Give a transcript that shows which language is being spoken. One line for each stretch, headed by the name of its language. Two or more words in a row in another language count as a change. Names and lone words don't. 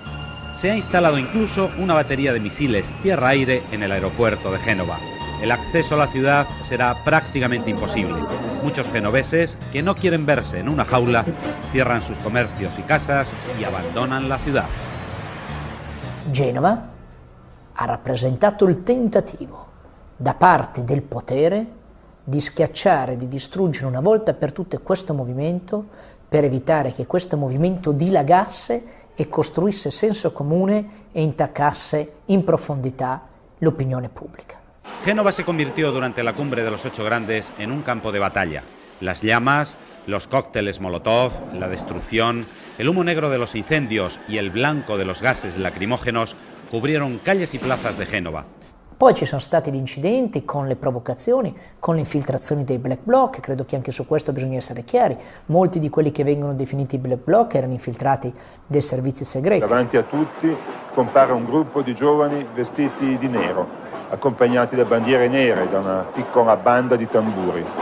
Spanish: Se ha instalado incluso una batería de misiles tierra-aire en el aeropuerto de Génova. El acceso a la ciudad será prácticamente imposible. Muchos genoveses, que no quieren verse en una jaula, cierran sus comercios y casas y abandonan la ciudad.
Italian: Genova ha rappresentato il tentativo da parte del potere di schiacciare, di distruggere una volta per tutte questo movimento per evitare che questo movimento dilagasse e costruisse senso comune e intaccasse in profondità l'opinione pubblica.
Spanish: Génova se convirtió durante la cumbre de los 8 grandes en un campo de batalla. Las llamas, los cócteles Molotov, la destrucción, el humo negro de los incendios y el blanco de los gases lacrimógenos cubrieron calles y plazas de Génova.
Italian: Poi ci sono stati gli incidenti con le provocazioni, con le infiltrazioni dei
English: black bloc,
Italian: credo che anche su questo bisogna essere chiari. Molti di quelli che vengono definiti
English: black bloc
Italian: erano infiltrati dei servizi segreti. Davanti a tutti compare un gruppo di giovani vestiti di nero, accompagnati da bandiere nere e da una piccola banda di tamburi.